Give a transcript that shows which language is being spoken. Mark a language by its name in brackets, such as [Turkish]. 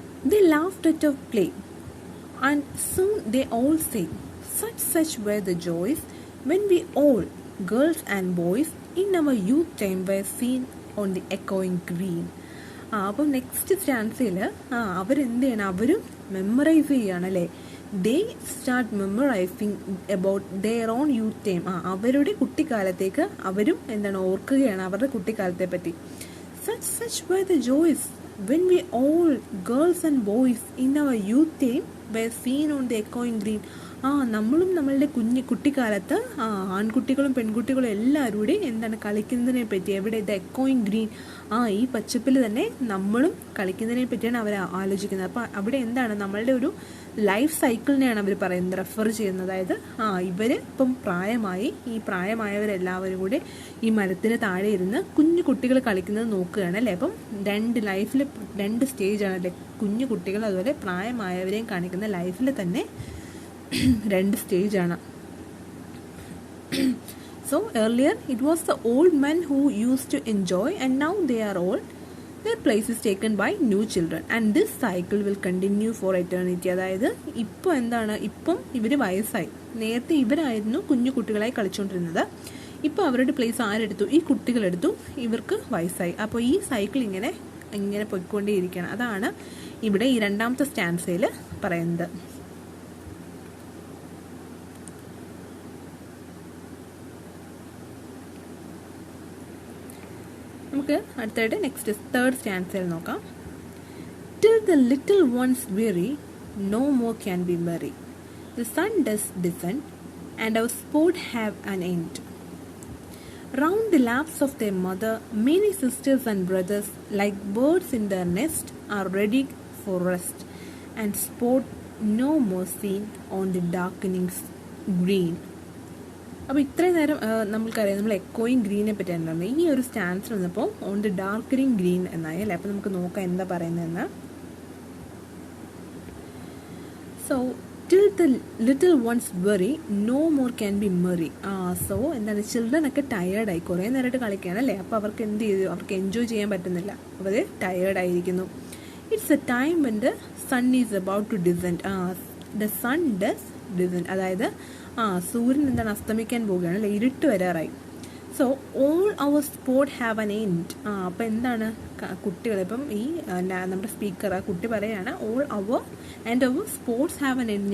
[English] They laughed at our play, and soon they all sang, such were the joys when we all, girls and boys, in our youth time were seen on the echoing green. [Malayalam] അപ്പം next സ്റ്റാൻസിൽ അവരെന്ത് ചെയ്യണം? അവരും memorise ചെയ്യാണ് അല്ലേ. [English] They start memorising about their own youth time. [Malayalam] അവരുടെ കുട്ടിക്കാലത്തേക്ക് അവരും എന്താണ് ഓർക്കുകയാണ്, അവരുടെ കുട്ടിക്കാലത്തെ പറ്റി. [English] such were the joys when we all, girls and boys, in our youth time were seen on the echoing green. [Malayalam] നമ്മളും നമ്മളുടെ കുട്ടിക്കാലത്ത് ആൺകുട്ടികളും പെൺകുട്ടികളും എല്ലാവരും കൂടി എന്താണ് കളിക്കുന്നതിനെ പറ്റി, എവിടെ? ദ എക്കോയിങ് ഗ്രീൻ, ഈ പച്ചപ്പിൽ തന്നെ നമ്മളും കളിക്കുന്നതിനെ പറ്റിയാണ് അവർ ആലോചിക്കുന്നത്. അപ്പോൾ അവിടെ എന്താണ് നമ്മളുടെ ഒരു ലൈഫ് സൈക്കിളിനെയാണ് അവർ പറയുന്നത്, റെഫർ ചെയ്യുന്നത്. അതായത് ഇവർ ഇപ്പം പ്രായമായി, ഈ പ്രായമായവരെല്ലാവരും കൂടി ഈ മരത്തിന് താഴെ ഇരുന്ന് കുഞ്ഞു കുട്ടികൾ കളിക്കുന്നത് നോക്കുകയാണ് അല്ലേ. അപ്പം ലൈഫിൽ രണ്ട് സ്റ്റേജാണ് അല്ലേ, കുഞ്ഞു കുട്ടികൾ അതുപോലെ പ്രായമായവരെയും കാണിക്കുന്ന ലൈഫിൽ തന്നെ രണ്ട് സ്റ്റേജാണ്. [English] So earlier it was the old men who used to enjoy, and now they are old. Their place is taken by new children, and this cycle will continue for eternity. [Malayalam] അതായത് ഇപ്പോൾ എന്താണ്, ഇപ്പം ഇവർ വയസ്സായി, നേരത്തെ ഇവരായിരുന്നു കുഞ്ഞു കുട്ടികളായി കളിച്ചുകൊണ്ടിരുന്നത്. ഇപ്പോൾ അവരുടെ പ്ലേസ് ആരെടുത്തു? ഈ കുട്ടികളെടുത്തു, ഇവർക്ക് വയസ്സായി. അപ്പോൾ ഈ സൈക്കിൾ ഇങ്ങനെ പോയിക്കൊണ്ടേയിരിക്കുകയാണ്. അതാണ് ഇവിടെ ഈ രണ്ടാമത്തെ സ്റ്റാൻസയിൽ പറയുന്നത്. നമുക്ക് അടുത്തായിട്ട് നെക്സ്റ്റ് തേർഡ് സ്റ്റാൻസയിൽ നോക്കാം. [English] Till the little ones weary, no more can be merry. The sun does descend, and our sport have an end. Round the laps of their mother, many sisters and brothers, like birds in their nest, are ready for rest, and sport no more seen on the darkening green. [Malayalam] അപ്പോൾ ഇത്രയും നേരം നമുക്കറിയാം നമ്മൾ എക്കോയിങ് ഗ്രീനെ പറ്റിയാണ് പറഞ്ഞത്. ഈ ഒരു സ്റ്റാൻസിൽ വന്നപ്പോൾ [English] on the darkening green [Malayalam] എന്നായി അല്ലേ. അപ്പോൾ നമുക്ക് നോക്കാം എന്താ പറയുന്നതെന്ന്. [English] So till the little ones worry no more can be merry. [Malayalam] So എന്താണ്, ചിൽഡ്രൻ ഒക്കെ ടയേർഡായി, കുറേ നേരമായിട്ട് കളിക്കുകയാണ് അല്ലേ. അപ്പോൾ അവർക്ക് എന്ത് ചെയ്തു, അവർക്ക് എൻജോയ് ചെയ്യാൻ പറ്റുന്നില്ല, അവർ ടയേർഡായിരിക്കുന്നു. [English] It's a time when the sun is about to descend. the sun does descend, [Malayalam] അതായത് സൂര്യൻ എന്താണ് അസ്തമിക്കാൻ പോവുകയാണ് അല്ലേ, ഇരുട്ട് വരാറായി. [English] So all our sport have an end. [Malayalam] അപ്പോൾ എന്താണ് കുട്ടികൾ, ഇപ്പം ഈ നമ്മുടെ സ്പീക്കർ ആ കുട്ടി പറയുകയാണ് [English] All our sports have an end.